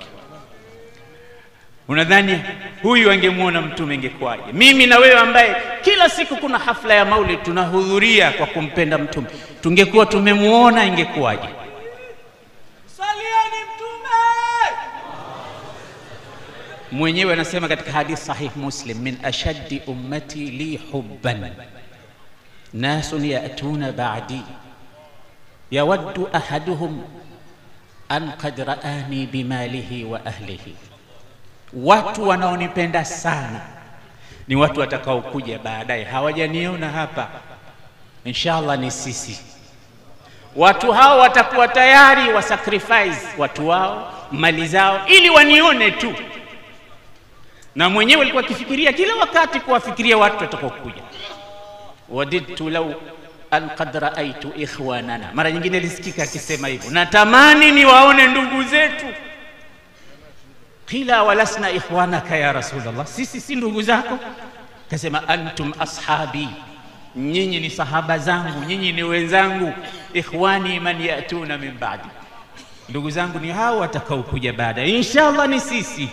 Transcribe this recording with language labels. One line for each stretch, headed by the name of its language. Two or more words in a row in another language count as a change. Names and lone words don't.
Swahili: Unadhani huyu angemuona mtume ingekwaje? Mimi na wewe ambaye kila siku kuna hafla ya Maulid tunahudhuria kwa kumpenda mtume, tungekuwa tumemuona ingekwaje? Mwenyewe anasema katika hadith sahih Muslim,
Arabic: من أشد أمتي لي حبا ناس يأتون بعدي يود أحدهم أن قد رآني بماله وأهله.
Swahili: Watu wanaonipenda sana ni watu watakao kuja baadaye, hawajaniona hapa, inshallah ni sisi. Watu hao watakuwa tayari wa sacrifice watu wao, mali zao, ili wanione tu. Na mwenyewe alikuwa akifikiria kila wakati kuwafikiria watu watakaokuja.
Arabic: وددت لو أن قد رأيت إخواننا,
Swahili: mara nyingine alisikika akisema hivyo, natamani niwaone ndugu zetu.
Arabic: قيل ولسنا إخوانك يا رسول الله,
Swahili: sisi si ndugu zako? Akasema
Arabic: أنتم أصحابي,
Swahili: nyinyi ni sahaba zangu, nyinyi ni wenzangu.
Arabic: إخواني من يأتون من بعدي,
Swahili: ndugu zangu ni hao watakaokuja baada, inshallah ni sisi.